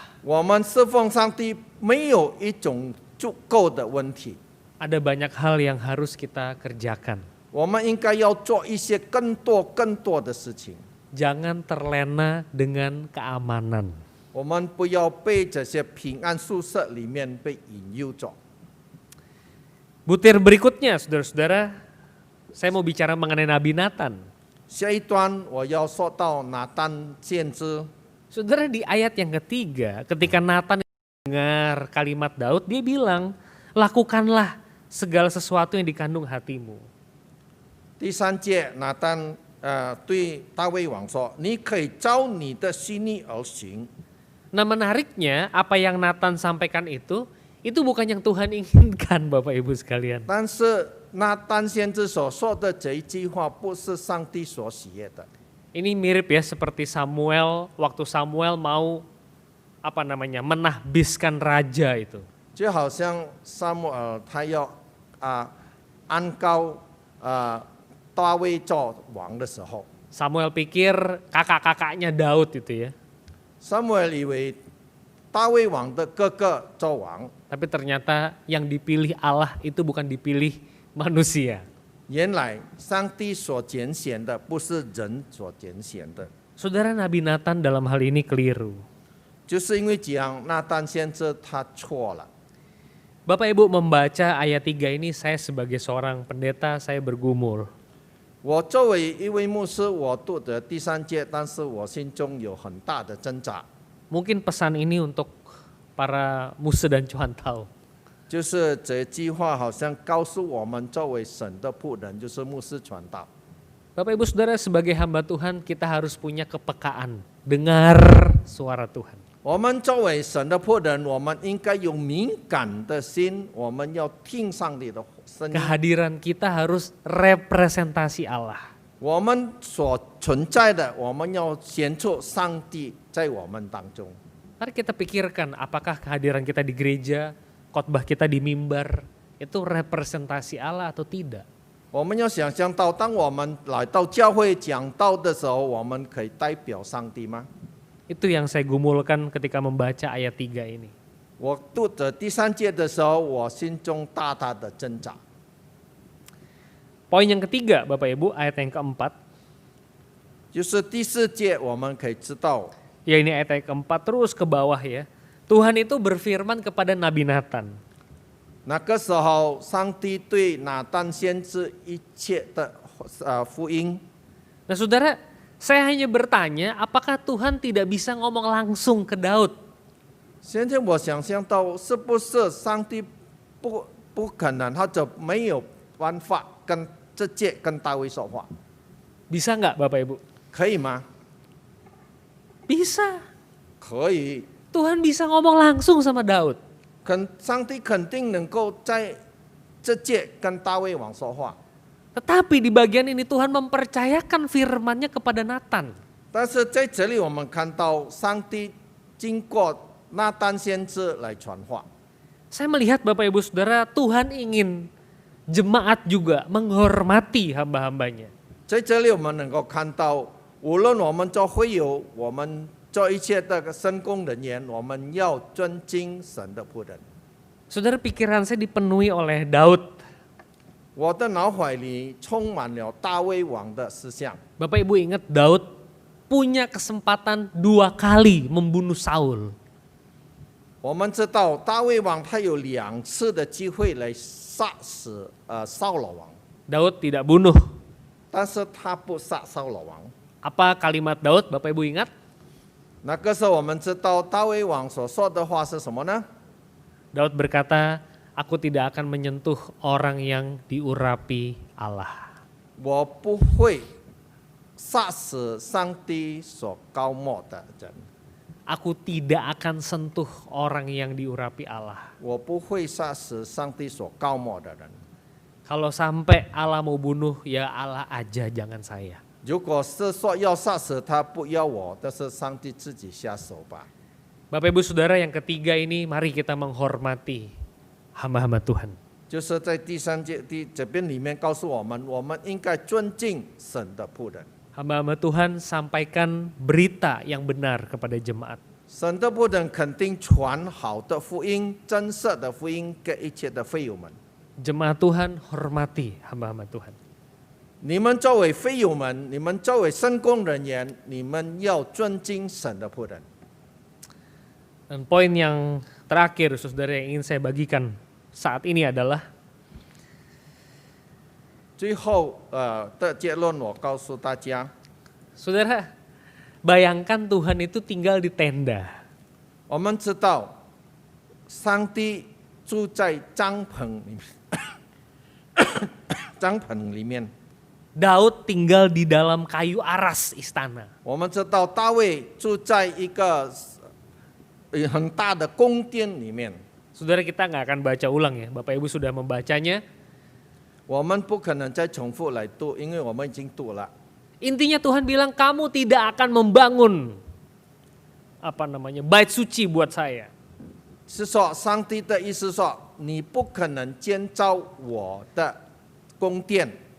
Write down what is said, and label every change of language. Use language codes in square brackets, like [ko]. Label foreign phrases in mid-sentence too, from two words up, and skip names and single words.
[zh] 我们侍奉上帝没有一种足够的问题， [id] Ada banyak hal yang harus kita kerjakan. [zh] 我们应该要做一些更多的事情。 [id] Jangan terlena dengan keamanan. [zh] 我们不要被这些平安宿舍里面被引诱着。 [id] Butir berikutnya, saudara-saudara, saya mau bicara mengenai Nabi Nathan. [zh] 下一段我要说到拿单先知， [id] Saudara, di ayat yang ketiga, ketika Nathan dengar kalimat Daud, dia bilang, lakukanlah segala sesuatu yang dikandung hatimu. [zh] 第三节拿单对大卫王说：“你可以照你的心意而行。” [id] Nah menariknya, apa yang Nathan sampaikan itu bukan yang Tuhan inginkan Bapak Ibu sekalian. [zh] 但是拿单先知所说的这一句话，不是上帝所喜悦的。 [id] Ini mirip ya seperti Samuel, waktu Samuel mau menahbiskan raja itu. [zh] 就好像撒母耳他要安高大卫做王的时候， [id] Samuel pikir kakak-kakaknya Daud itu ya. [zh] 撒母耳以为大卫王的哥哥做王， [id] Tapi ternyata yang dipilih Allah itu bukan dipilih manusia. [zh] 原来上帝所拣选的不是人所拣选的， [id] Saudara, Nabi Nathan dalam hal ini keliru. [zh] 就是因为这样，那单先知他错了。 [id] Bapak Ibu membaca ayat 3 ini, saya sebagai seorang pendeta, saya bergumul. [zh] 我作为一位牧师，我读的第三节，但是我心中有很大的挣扎。 [id] Mungkin pesan ini untuk para musa dan cuantau. [zh] 就是这句话好像告诉我们，作为神的仆人，就是牧师传道。 [id] Bapak Ibu Saudara, sebagai hamba Tuhan kita harus punya kepekaan, dengar suara Tuhan. [zh] 我们作为神的仆人，我们应该有敏感的心，我们要听上帝的声音。 [id] Kehadiran kita harus representasi Allah. [zh] 我们所存在的，我们要显出上帝在我们当中。 [id] Mari kita pikirkan apakah kehadiran kita di gereja, khotbah kita di mimbar, itu representasi Allah atau tidak. [zh] 我们要想象到，当我们来到教会讲道的时候，我们可以代表上帝吗？ [id] Itu yang saya gumulkan ketika membaca ayat 3 ini. [zh] 我读的第三节的时候，我心中大大的挣扎。 [id] Poin yang ketiga, Bapak Ibu, ayat yang keempat. [zh] 就是第四节，我们可以知道， [id] Ya ini ayat yang keempat terus ke bawah ya. Tuhan itu berfirman kepada Nabi Nathan. [zh] 那个时候，上帝对拿但先知一切的福音， [id] Nah saudara, saya hanya bertanya apakah Tuhan tidak bisa ngomong langsung ke Daud? [zh] 现在我想象到，是不是上帝不可能，他就没有办法直接跟大卫说话， [id] Bisa nggak Bapak Ibu? [zh] 可以吗？ [id] Bisa. [zh] 可以， [id] Tuhan bisa ngomong langsung sama Daud. [zh] 上帝肯定能够在直接跟大卫王说话。 [id] Tetapi di bagian ini Tuhan mempercayakan firman-Nya kepada Natan. [zh] 但是在这里，我们看到上帝经过拿但先知来传话。 [id] Saya melihat Bapak Ibu Saudara, Tuhan ingin jemaat juga menghormati hamba-hambanya. [zh] 在这里，我们能够看到，无论我们做会友，我们做一切的圣工人员，我们要尊敬神的仆人。 [id] Saudara, pikiran saya dipenuhi oleh Daud. [zh] 我的脑海里充满了大卫王的思想。 [id] Bapak Ibu ingat Daud punya kesempatan 2 kali membunuh Saul. [zh] 我们知道大卫王他有2次的机会来杀死扫罗王， [id] Daud tidak bunuh. [zh] 但是他不杀扫罗王。 [id] Apa kalimat Daud, Bapak Ibu ingat? [zh] 那个时候我们知道大卫王所说的话是什么呢？ [id] Daud berkata, aku tidak akan menyentuh orang yang diurapi Allah. [zh] 我不会杀死上帝所膏抹的人， [id] Aku tidak akan sentuh orang yang diurapi Allah. [zh] 我不会杀死上帝所膏抹的人。 [id] Kalau sampai Allah mau bunuh, ya Allah aja, jangan saya. [zh] 如果是说要杀死他，不要我，但是上帝自己下手吧。 [id] Bapak Ibu Saudara, yang ketiga ini mari kita menghormati hamba-hamba Tuhan. [zh] 就是在第3节这边里面告诉我们，我们应该尊敬神的仆人。 [id] Hamba-hamba Tuhan sampaikan berita yang benar kepada jemaat. [zh] 神的仆人肯定传好的福音、真实的福音给一切的会友们。 [id] Jemaat Tuhan hormati hamba-hamba Tuhan. [zh] 你们作为会友们，你们作为圣工人员，你们要尊敬神的仆人。 [id] Dan poin yang terakhir saudara yang ingin saya bagikan saat ini adalah [zh] 最后的结论，我告诉大家， [id] saudara, bayangkan Tuhan itu tinggal di tenda. [zh] 我们知道上帝住在帐篷里面，帐篷里面。 [id] Daud tinggal di dalam kayu aras istana. [zh] 我们知道大卫住在一个很大的宫殿里面。 [id] Saudara, kita nggak akan baca ulang ya, Bapak Ibu sudah membacanya. [zh] 我们不可能再重复来读，因为我们已经读了。 [id] Intinya Tuhan bilang kamu tidak akan membangun bait suci buat saya. [zh] 是说上帝的意思说，你不可能建造我的宫殿，